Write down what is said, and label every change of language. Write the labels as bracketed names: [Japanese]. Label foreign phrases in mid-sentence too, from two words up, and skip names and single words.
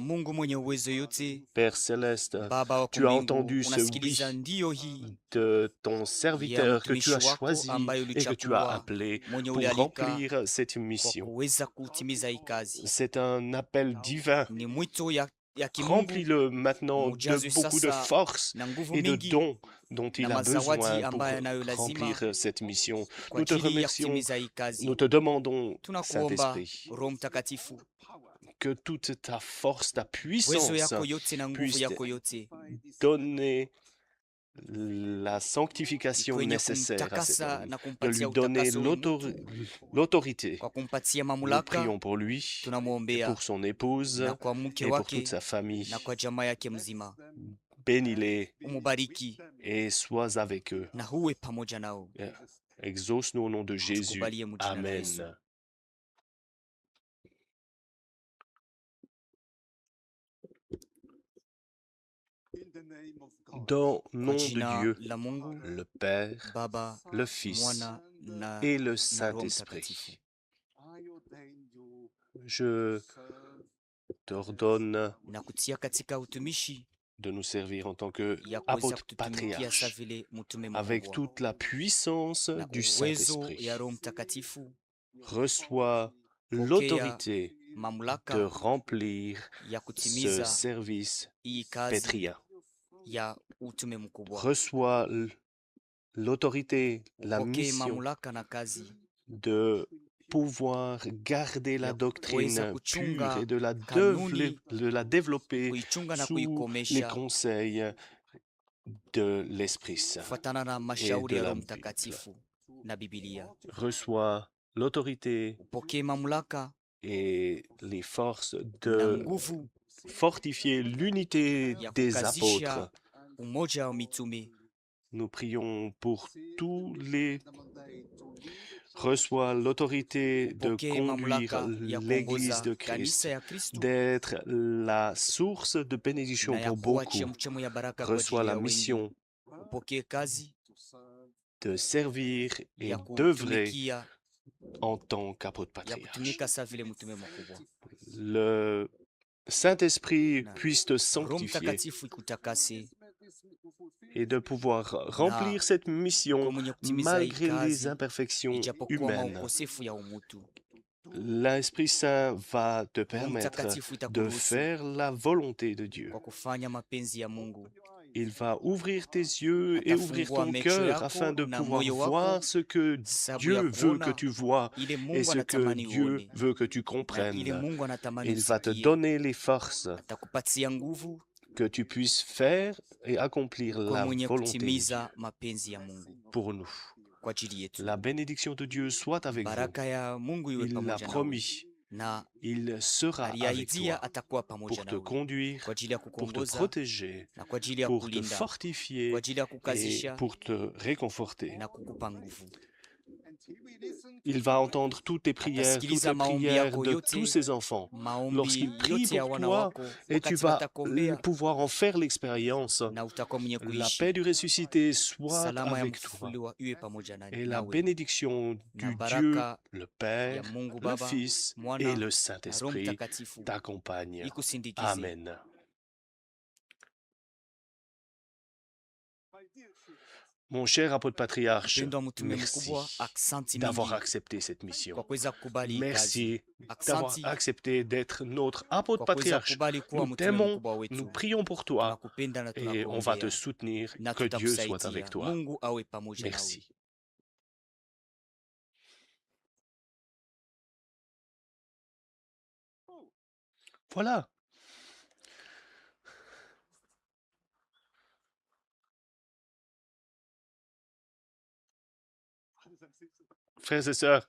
[Swahili] Mungu mwenye uwezo yote, [French] Père Céleste, [Swahili] Baba wa [French] tu as [Swahili] mbingu, [French] entendu ce [Swahili] unasikiliza [French] oui [Swahili] ndio hii [French] de ton [Swahili] ya [French] serviteur que tu [Swahili] mtumishi [French] as [Swahili] wako [French] choisi [Swahili] ambaye [French] et que tu as [Swahili] ulichagua, [French] appelé [Swahili] mwenye [French] pour [Swahili] ulialika [French] remplir cette [Swahili] kwa [French] mission. [Swahili] kuweza kutimiza hii kazi. [French] C'est un appel divin. [Swahili] Ni mwito ya kimungu, [French] Remplis-le maintenant [Swahili] umujazwe [French] de beaucoup de [Swahili] sasa [French] force [Swahili] na nguvu [French] et de [Swahili] mingi [French] dons dont il [Swahili] na [French] a [Swahili] mazawadi [French] besoin pour [Swahili] ambayo anayo lazima [French] remplir cette mission. [Swahili] kwa [French] Nous te [Swahili] ajili ya [French] remercions, [Swahili] kutimiza hii kazi. [French] nous te demandons, [Swahili] Tunakuomba [French] Saint-Esprit, [Swahili] Roho Mtakatifu, [French] que toute ta force, ta [Swahili] uwezo [French] puissance [Swahili] yako yote na nguvu [French] puisse [Swahili] yako yote [French] donner la sanctification [Swahili] kwenye [French] nécessaire à cet [Swahili] kumtakasa [French] homme, [Swahili] na [French] de [Swahili] kumpatia [French] lui donner [Swahili] utakaso huyu mtu, [French] l'autorité. [Swahili] kwa kumpatia [French] Nous [Swahili] mamlaka. [French] prions pour lui, et [Swahili] Tunamwombea [French] pour son épouse [Swahili] na kwa mke [French] et pour [Swahili] wake [French] toute sa famille. [Swahili] na kwa jamaa yake mzima. [French] Bénis-les [Swahili] Umubariki [French] et sois avec eux. [Swahili] na huwe pamoja nao. [French] Exauce-nous au nom de Jésus. [Swahili] Tukubalie mu jina la Yesu. Amen. [English] in the name of God, [French] Dans [Swahili] Kwa [French] le nom de [Swahili] jina [French] Dieu, [Swahili] la Mungu [French] le Père, [Swahili] Baba, [French] le Fils [Swahili] Mwana na [French] et le [Swahili] Roho [French] Saint-Esprit, [Swahili] Mtakatifu. [English] I ordain you [French] je [English] serve [French] t'ordonne [Swahili] Na kutia katika utumishi [French] de nous servir en tant que [Swahili] ya kuweza [French] apôtre [Swahili] kututumikia sa [French] patriarche [Swahili] vile mtume [French] avec [Swahili] mkubwa [French] toute la puissance [Swahili] na [French] du [Swahili] uwezo [French] Saint-Esprit. [Swahili] ya Roho Mtakatifu. [French] Reçois [Swahili] Pokea [French] l'autorité de [Swahili] mamlaka [French] remplir [Swahili] ya [French] ce [Swahili] kutimiza [French] service [Swahili] hii kazi [French] pétrillant. [Swahili] ya utume mkubwa. [French] Reçois l'autorité, la [Swahili] Upokee [French] mission [Swahili] mamlaka na kazi [French] de pouvoir garder la [Swahili] ya [French] doctrine [Swahili] kuweza [French] pure [Swahili] kuchunga [French] et de [Swahili] kanuni, [French] la développer [Swahili] kuichunga na [French] sous les [Swahili] kuikomesha [French] conseils de l'Esprit Saint. [Swahili] kufuatana na [French] et [Swahili] mashauri [French] de [Swahili] ya [French] la [Swahili] Roho [French] Bible. [Swahili] Mtakatifu na Biblia. [French] Reçois l'autorité [Swahili] Upokee mamlaka [French] et les forces [Swahili] na [French] de [Swahili] nguvu [French] fortifier l'unité [Swahili] ya [French] des [Swahili] kukazisha [French] apôtres. [Swahili] umoja wa mitume. [French] Nous prions pour tous les... Reçois l'autorité de [Swahili] Upokee [French] conduire [Swahili] mamlaka ya [French] l'Église [Swahili] kuongoza [French] de Christ, [Swahili] kanisa ya Kristo [French] d'être la source de bénédiction [Swahili] na ya [French] pour [Swahili] kuwa [French] beaucoup. [Swahili] chemchemu ya baraka kwa [French] Reçois [Swahili] ajili [French] la [Swahili] ya wengi. [French] mission [Swahili] Upokee kazi [French] de servir et [Swahili] ya [French] d'œuvrer [Swahili] kutumikia [French] en tant qu'apôtre [Swahili] ya [French] patriarche. [Swahili] kutumika sa vile mtume mkubwa. [French] Le Saint-Esprit [Swahili] Na [French] puisse te [Swahili] Roho [French] sanctifier [Swahili] Mtakatifu ikutakase [French] et de pouvoir remplir cette [Swahili] kwa [French] mission [Swahili] mwenye kutimiza hii [French] malgré les [Swahili] kazi [French] imperfections [Swahili] ijapokuwa [French] humaines. [Swahili] maukosefu ya umutu. [French] L'Esprit Saint va te [Swahili] Roho [French] permettre [Swahili] Mtakatifu [French] de [Swahili] itakuruhusu [French] faire la volonté de Dieu. [Swahili] kwa kufanya mapenzi ya Mungu. [French] Il va ouvrir tes yeux et ouvrir [Swahili] Atafungua [French] ton [Swahili] macho [French] cœur [Swahili] yako [French] afin de [Swahili] na [French] pouvoir [Swahili] moyo wako [French] voir ce que [Swahili] sababu [French] Dieu [Swahili] ya [French] veut que [Swahili] kuona [French] tu vois [Swahili] ile [French] et [Swahili] Mungu [French] ce que [Swahili] anatamani [French] Dieu [Swahili] uone [French] veut que tu [Swahili] na ile [French] comprennes. [Swahili] Mungu anatamani [French] Il va te [Swahili] usikie. [French] donner les forces [Swahili] Atakupatia nguvu [French] que tu puisses faire et accomplir [Swahili] kwa [French] la [Swahili] mwenye [French] volonté de Dieu [Swahili] kutimiza mapenzi ya Mungu [French] pour nous. [Swahili] kwa ajili yetu. [French] La bénédiction de Dieu soit avec vous. [Swahili] Baraka ya Mungu iwe [French] Il l'a [Swahili] pamoja nawe, [French] promis. [Swahili] na [French] Il sera avec [Swahili] aliahidia [French] toi [Swahili] atakuwa pamoja [French] pour te [Swahili] nawe [French] conduire, [Swahili] kwa ajili ya [French] pour te [Swahili] kukuongoza [French] protéger, [Swahili] na kwa ajili ya [French] pour te [Swahili] kulinda, [French] fortifier [Swahili] kwa ajili ya [French] et [Swahili] kukazisha [French] pour te réconforter. [Swahili] na kukupa nguvu. [French] Il va entendre toutes tes prières, toutes [Swahili] Atasikiliza [French] les [Swahili] maombi [French] prières [Swahili] yako [French] de [Swahili] yote, [French] tous ses enfants. [Swahili] maombi [French] Lorsqu'il prie [Swahili] yote ya [French] pour [Swahili] wana [French] toi, [Swahili] wako [French] et tu [Swahili] wakati [French] vas [Swahili] watakuombea, [French] pouvoir en faire l'expérience. [Swahili] na utakuwa mwenye [French] La [Swahili] kuishi. [French] paix du ressuscité soit [Swahili] Salama ya [French] avec toi. [Swahili] mfufuliwa iwe pamoja [French] Et la [Swahili] nawe, [French] bénédiction [Swahili] na [French] du Dieu, [Swahili] baraka [French] le [Swahili] ya [French] Père, [Swahili] Mungu [French] le [Swahili] Baba, [French] Fils et [Swahili] Mwana [French] le [Swahili] na Roho [French] Saint-Esprit [Swahili] Mtakatifu [French] t'accompagnent. [Swahili] ikusindikize. Amen. [French] Mon cher apôtre patriarche, [Swahili] Mpendwa mtume [French] merci [Swahili] mkubwa, aksanti [French] d'avoir [Swahili] mingi [French] accepté cette mission. [Swahili] kwa kuweza kukubali hii kazi. [French] Merci d'avoir [Swahili] Aksanti [French] accepté d'être notre apôtre [Swahili] kwa kuweza [French] patriarche. [Swahili] kukubali kuwa [French] Nous [Swahili] mtume [French] t'aimons, [Swahili] mkubwa [French] nous [Swahili] wetu. [French] prions pour toi [Swahili] Tunakupenda na [French] et on va te [Swahili] tunakuombea [French] soutenir. [Swahili] na [French] Que Dieu soit [Swahili] tutakusaidia. [French] avec toi. [Swahili] Mungu awe pamoja nawe. [French] Merci. Voilà. Frères et sœurs,